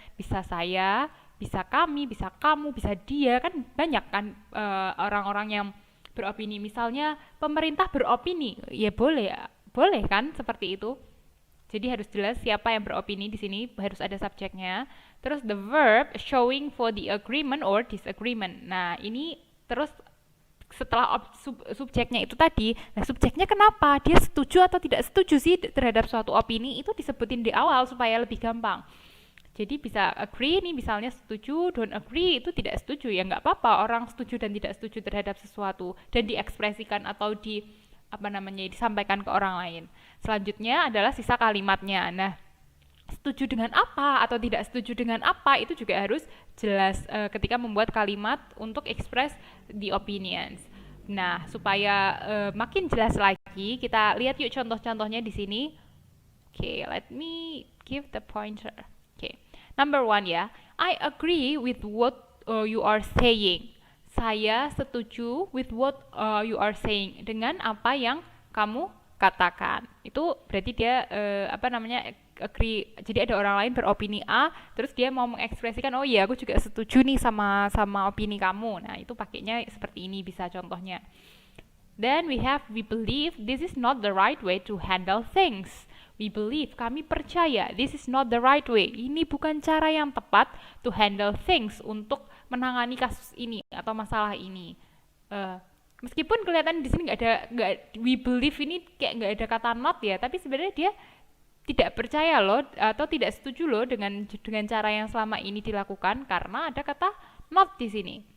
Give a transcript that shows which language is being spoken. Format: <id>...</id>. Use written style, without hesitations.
<id>Bisa saya, bisa kami, bisa kamu, bisa dia, kan banyak kan orang-orang yang beropini. Misalnya pemerintah beropini, ya boleh, boleh kan seperti itu. Jadi harus jelas siapa yang beropini di sini, harus ada subjeknya.</id> <en>Terus the verb showing for the agreement or disagreement.</en> <id>Nah, ini terus setelah subjeknya itu tadi, nah subjeknya kenapa? Dia setuju atau tidak setuju sih terhadap suatu opini, itu disebutin di awal supaya lebih gampang. Jadi bisa agree nih, misalnya setuju,</id> <en>don't agree</en> <id>itu tidak setuju, ya nggak apa-apa orang setuju dan tidak setuju terhadap sesuatu dan diekspresikan atau disampaikan ke orang lain. Selanjutnya adalah sisa kalimatnya. Nah, setuju dengan apa atau tidak setuju dengan apa itu juga harus jelas ketika membuat kalimat untuk</id> <en>express the opinions.</en> <id>Nah, supaya makin jelas lagi, kita lihat yuk contoh-contohnya di sini.</id> <en>Okay, let me give the pointer. Okay, number one ya, I agree with what you are saying.</en> <id>Saya setuju</id> <en>with what you are saying,</en> <id>dengan apa yang kamu katakan. Itu berarti dia agree. Jadi ada orang lain beropini A, terus dia mau mengekspresikan, oh iya aku juga setuju nih sama opini kamu. Nah, itu pakainya seperti ini bisa contohnya.</id> <en>Then we believe this is not the right way to handle things. We believe,</en> <id>kami percaya,</id> <en>this is not the right way.</en> <id>Ini bukan cara yang tepat</id> <en>to handle things,</en> <id>untuk menangani kasus ini atau masalah ini. Meskipun kelihatan di sini</id> <en>we believe</en> <id>ini kayak nggak ada kata not ya, tapi sebenarnya dia tidak percaya loh atau tidak setuju loh dengan cara yang selama ini dilakukan karena ada kata not di sini.</id>